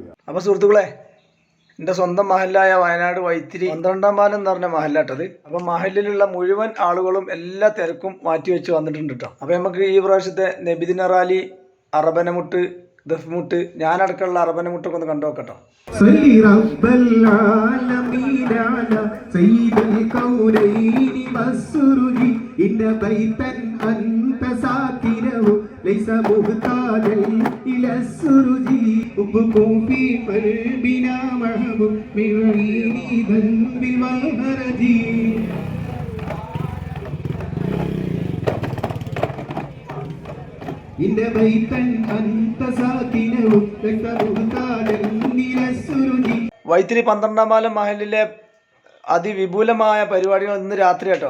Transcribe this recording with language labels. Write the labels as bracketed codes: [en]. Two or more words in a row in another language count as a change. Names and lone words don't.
[ml] അപ്പൊ സുഹൃത്തുക്കളെ, എൻ്റെ സ്വന്തം മഹല്ലായ വയനാട് വൈത്തിരി 12-ാം പാലം എന്ന് പറഞ്ഞ മഹല്ലാട്ടത്. അപ്പൊ മഹലിലുള്ള മുഴുവൻ ആളുകളും എല്ലാ തിരക്കും മാറ്റിവെച്ച് വന്നിട്ടുണ്ട് കേട്ടോ. അപ്പൊ നമുക്ക് ഈ പ്രാവശ്യത്തെ നബിദിന റാലി, അറബനമുട്ട്, ദഫ്മുട്ട്, ഞാനടക്കമുള്ള അറബനമുട്ടൊക്കെ ഒന്ന് കണ്ടു നോക്കട്ടോ. [ar] ليس مهتاجا إلى السرج حبكم في قلبنا محبوب من غير ذنب والهرج إن بيتا أنت ساكنه ليس مهتاجا إلى السرج. [ml] വൈത്തിരി 12-ാം പാലം മഹലിലെ അതിവിപുലമായ പരിപാടികൾ ഇന്ന് രാത്രി കേട്ടോ.